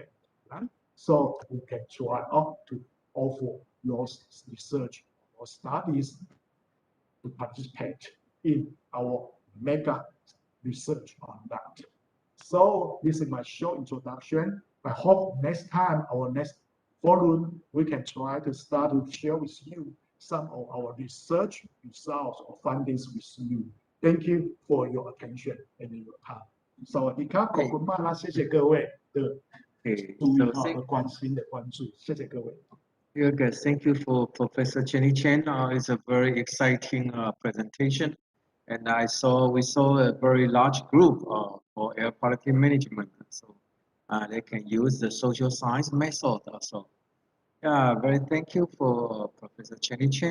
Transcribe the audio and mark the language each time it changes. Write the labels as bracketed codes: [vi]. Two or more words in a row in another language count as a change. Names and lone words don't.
[en] So we can try to offer those research or studies to participate in our mega research on that. So this is my short introduction. I hope next time, our next forum, we can try to start to share with you some of our research results or findings with you. Thank you for your attention and your time. [th] สวัสดีครับขอบคุณมากนะ [zh] 谢谢各位的注意和关心的关注谢谢各位 [en] Very good. Thank you for Professor Jenny Chen. It's a very exciting presentation, and we saw a very large group for air quality management. So they can use the social science method also. Yeah, very thank you for Professor Jenny Chen.